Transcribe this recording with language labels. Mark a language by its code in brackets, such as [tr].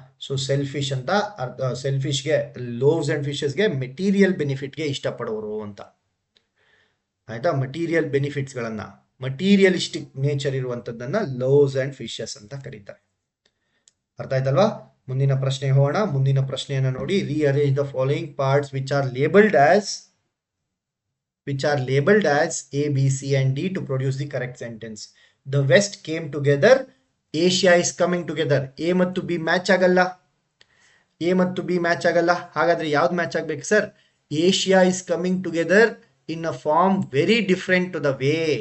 [kn] So selfish ಅಂತ ಅರ್ಥ. ಸೆಲ್ಫಿಶ್ಗೆ, ಲೋವ್ಸ್ and ಫಿಶಸ್ಗೆ material ಬೆನಿಫಿಟ್ಗೆ ಇಷ್ಟಪಡೋರು ಅಂತ, ಆಯ್ತಾ? Material ಬೆನಿಫಿಟ್ಸ್ಗಳನ್ನ, materialistic nature ಇರುವಂತದ್ದನ್ನ ಲೋವ್ಸ್ and fishes ಅಂತ ಕರೀತಾರೆ. ಅರ್ಥ ಆಯ್ತಲ್ವಾ? ಮುಂದಿನ ಪ್ರಶ್ನೆ ಹೋಗೋಣ. ಮುಂದಿನ ಪ್ರಶ್ನೆಯನ್ನ ನೋಡಿ. [en] Rearrange the following parts which are labeled as which are labeled as A, B, C, and D to produce the correct sentence. The West came together. Asia is coming together. [kn] A ಮತ್ತು B match ಆಗಲ್ಲ. A ಮತ್ತು B match ಆಗಲ್ಲ. ಹಾಗಾದ್ರೆ ಯಾವ್ದು match ಆಗ್ಬೇಕು sir? [en] Asia is coming together in a form very different to the way.